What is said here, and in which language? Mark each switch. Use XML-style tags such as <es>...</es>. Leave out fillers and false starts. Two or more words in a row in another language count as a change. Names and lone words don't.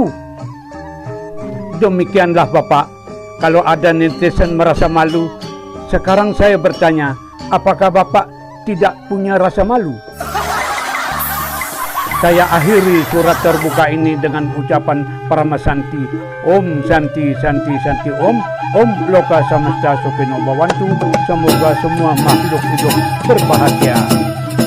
<id>Demikianlah Bapak, kalau ada netizen merasa malu, sekarang saya bertanya, apakah Bapak tidak punya rasa malu? Saya akhiri surat terbuka ini dengan ucapan Paramasanti.</id> <sa>ॐ शान्तिः शान्तिः शान्तिः ॐ. ॐ लोकाः समस्ताः सुखिनो भवन्तु.</sa> <id>Semoga semua makhluk hidup berbahagia.</id>